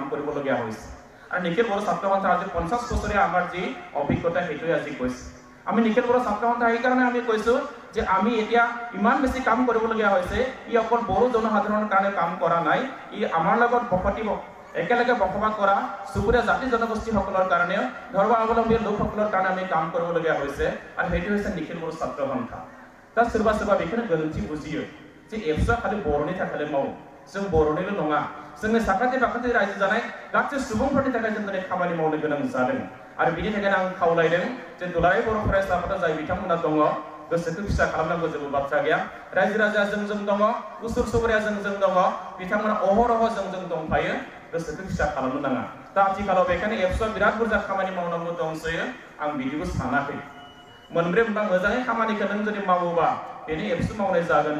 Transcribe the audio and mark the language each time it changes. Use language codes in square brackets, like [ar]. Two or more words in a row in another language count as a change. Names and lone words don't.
[as] কৰিবলগীয়া হৈছে আৰু নিখিল বড়ো ছাত্র সন্থা আজি 50 বছৰীয়া আমাৰ যি অভিজ্ঞতা হেতুৱে আজি কৈছে আমি নিখিল বড়ো ছাত্র সন্থা এই কাৰণে আমি কৈছো যে আমি এতিয়া ইমান বেছি কাম কৰিবলগীয়া হৈছে ই অকল বড়ো জনসাধাৰণৰ কাৰণে কাম কৰা নাই ই আমাৰ লগত বসতিব একেলগে বসবাস কৰা সুপুৰীয়া জাতি জনগোষ্ঠীসকলৰ কাৰণে ধৰ্মাৱলম্বী লোকসকলৰ কাৰণে আমি কাম কৰিবলগীয়া হৈছে আৰু সেইটো হৈছে নিখিল বড়ো ছাত্ৰ সন্থা [brx] दा सोरबा बेखौनो गोरोन्थि बुजियो जे एबसुआ खालि बर'नि थाखाय मावो जों बर'निल' नङा जोंनि साखाथि बाखाथि रायजो जानाय गासै सुबुंफोरनि थाखाय जों दिनै खामानि मावनो गोनां जादों आरो बिनि थाखायनो आं खावलायदों जे दुलाराय बर' फरायसा आफादा जाय बिथांमोना दङ गोसोखौ फिसा खालामनांगौ जेबो बाथ्रा गैया रायजो राजा जों दङ उसुर सुबुरिया जों दङ बिथांमोना अहरह जों दंफायो गोसोखौ फिसा खालामनो नाङा दा आथिखालाव बेखायनो एबसुआ बिराद बुरजा खामानि मावनांगौ दंसोयो आं बिदिबो सानाखै मोनब्रै मोनबा मोजाङै खामानिखौ नों जुदि मावोबा बेनि एबसु मावनाय जागोन